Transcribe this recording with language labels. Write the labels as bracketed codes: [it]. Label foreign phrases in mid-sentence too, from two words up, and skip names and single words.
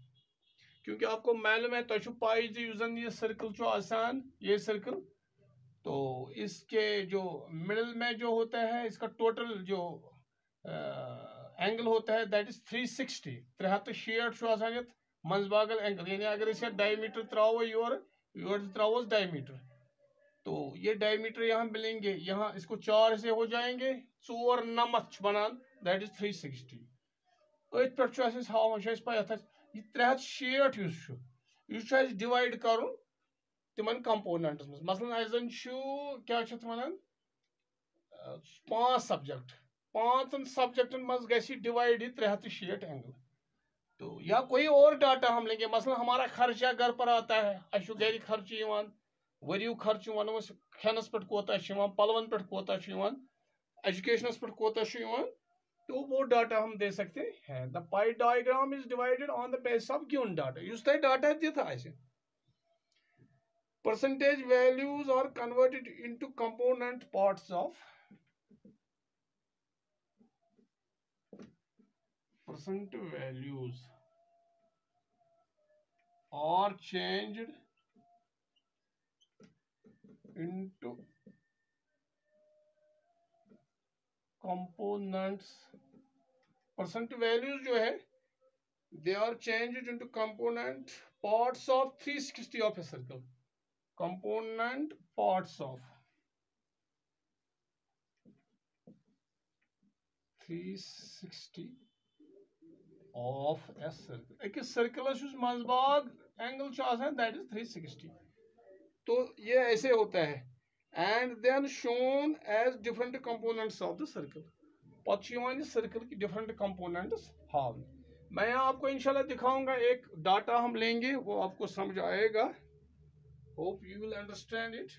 [hi] क्योंकि आपको मालूम है तो पाई यूजन ये सर्कल जो आसान, ये सर्कल तो इसके जो मिडिल में जो होता है इसका टोटल जो एंगल होता है [en] that is 360 [hi] 360 [ks] मंजबागल एंगल, [hi] यानी अगर इसे डायमीटर [ks] त्रावो योर त्रावोस डायमीटर, [hi] तो ये डायमीटर यहाँ मिलेंगे, यहाँ इसको 4 से हो जाएंगे [ks] 4 नमत बनान [en] that is 360. [ks] अथ पे हावन पे ये 360 यह डिवाइड कर तिमन कंपोनेंट्स मज, मसलन क्या वन 5 सब्जेक्ट, 5 सब्जेक्टन मज गि डिवाइड ये 360 एंगल। [hi] तो या कोई और डाटा हम लेंगे, मसलन हमारा खर्चा घर पर आता है, [ks] अस गर खर्च वरियु खर्च वनो खेनस पे कोता पलवन पे कोता एजुकेशनस पे कोता, [hi] तो वो डाटा हम दे सकते हैं। [en] the pie diagram is divided on the basis of given data, [ks] युस तय डाटा दित आसे। [en] Percentage values are converted into component parts of percent values are changed into components। percent values [hi] जो है [en] they are changed into component parts of 360 of a circle, component parts of 360 of a circle। [ks] एक सर्कल मंजबाग एंगल [en] that is 360. [hi] तो ये ऐसे होता है [en] and then shown as different components of the circle. [ks] पत सर्कल की [en] different components [ks] हाव। [hi] मैं यहाँ आपको इंशाल्लाह दिखाऊंगा, एक डाटा हम लेंगे वो आपको समझ आएगा, [en] hope you will understand it.